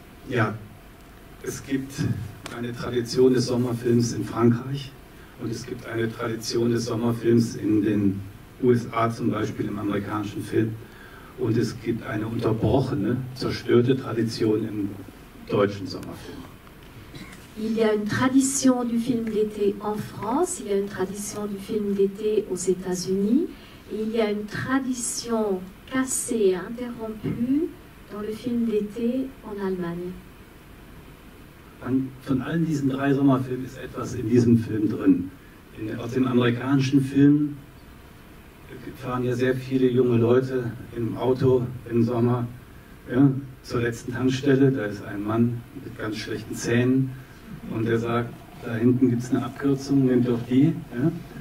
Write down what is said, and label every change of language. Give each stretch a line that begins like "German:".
German: Ja, es gibt eine Tradition des Sommerfilms in Frankreich und es gibt eine Tradition des Sommerfilms in den USA, zum Beispiel im amerikanischen Film. Und es gibt eine unterbrochene, zerstörte Tradition im deutschen Sommerfilm.
French: Il y a une tradition du film d'été en France, il y a une tradition du film d'été aux États-Unis, et il y a une tradition cassée et interrompue dans le film d'été en Allemagne.
German: Von allen diesen 3 Sommerfilmen ist etwas in diesem Film drin. Aus dem amerikanischen Film fahren ja sehr viele junge Leute im Auto im Sommer, ja, zur letzten Tankstelle. Da ist ein Mann mit ganz schlechten Zähnen und der sagt, da hinten gibt es eine Abkürzung, nehmt doch die. Ja.